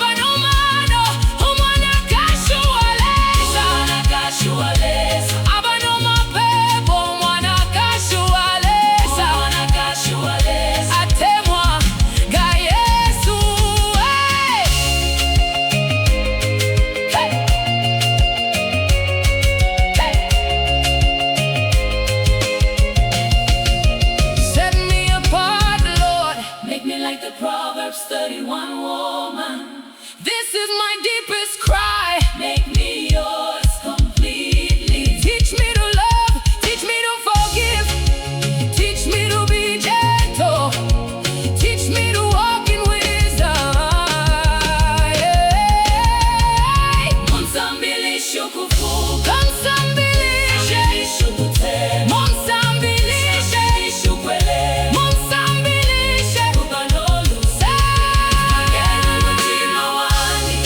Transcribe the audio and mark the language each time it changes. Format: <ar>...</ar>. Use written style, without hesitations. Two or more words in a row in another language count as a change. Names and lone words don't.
<bem>Umwanakashi Uwa Lesa, Umwanakashi Uwa Lesa, Umwanakashi Uwa Lesa, Umwanakashi Uwa Lesa, atemwa ga Yesu.</bem> <en>Set me apart, Lord, Make me like the Proverbs 31 woman. this is my deepest cry. Make me yours completely. Teach me to love, teach me to forgive, teach me to be gentle, teach me to walk in wisdom.</en> <bem>Munsambilishe ukufuka, Munsambilishe, munsambilishe ukutema, munsambilishe, munsambilishe ukwelela, munsambilishe, ukuba noluse. Pangeni umutima wandi,</bem>